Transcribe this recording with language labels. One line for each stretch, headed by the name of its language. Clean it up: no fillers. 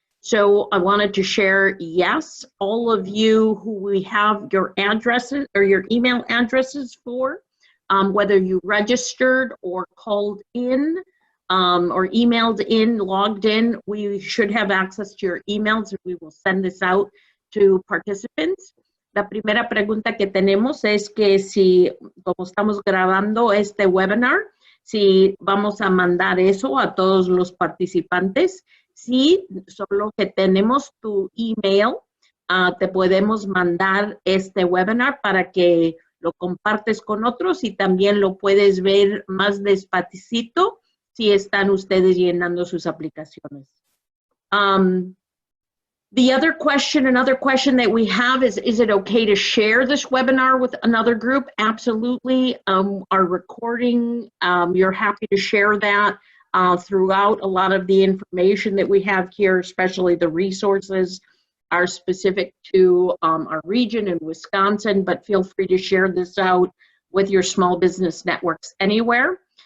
English: So I wanted to share, yes, all of you who we have your addresses or your email addresses for, whether you registered or called in or emailed in, logged in, we should have access to your emails, and we will send this out to participants.
Spanish: La primera pregunta que tenemos es que si, como estamos grabando este webinar, si vamos a mandar eso a todos los participantes. Sí, solo que tenemos tu email, te podemos mandar este webinar para que lo compartes con otros y también lo puedes ver más despacito si están ustedes llenando sus aplicaciones.
English: Another question that we have is it okay to share this webinar with another group? Absolutely. Our recording, you're happy to share that throughout. A lot of the information that we have here, especially the resources, are specific to our region in Wisconsin, but feel free to share this out with your small business networks anywhere.